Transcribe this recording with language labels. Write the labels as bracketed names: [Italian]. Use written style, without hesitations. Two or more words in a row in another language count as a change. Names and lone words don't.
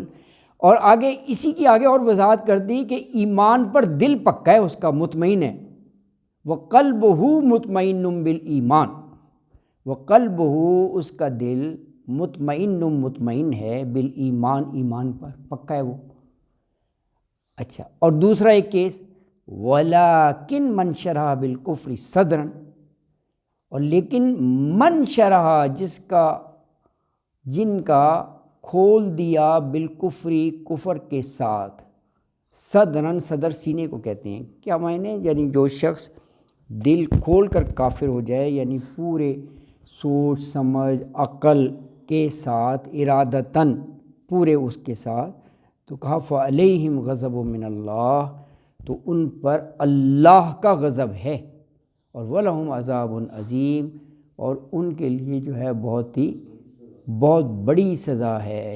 [Urdu] اور آگے اسی کی آگے اور وضاحت کر دی کہ ایمان پر دل پکا ہے اس کا، مطمئن ہے، [Arabic] وَقَلْبُهُ مُطْمَئِنٌ بِالْإِيمَانِ، [Urdu] وَقَلْبُهُ اس کا دل مطمئن ہے، بالایمان، ایمان پر پکا ہے وہ۔ اچھا اور دوسرا ایک کیس، [Arabic] وَلَكِنْ مَنْ شَرَحَ بِالْكُفْرِ صَدْرًا، [Urdu] اور لیکن [Arabic] من شرح، [Urdu] جن کا کھول دیا بالکفری، کفر کے ساتھ، صدرن، صدر سینے کو کہتے ہیں، کیا معنی، یعنی جو شخص دل کھول کر کافر ہو جائے، یعنی پورے سوچ سمجھ عقل کے ساتھ، ارادتاً پورے اس کے ساتھ، تو کہا [Arabic] فعلیہم غضب من اللہ، [Urdu] تو ان پر اللہ کا غضب ہے، اور [Arabic] وَلَهُمْ عذاب عظیم، [Urdu] اور ان کے لیے جو ہے بہت بڑی سزا ہے۔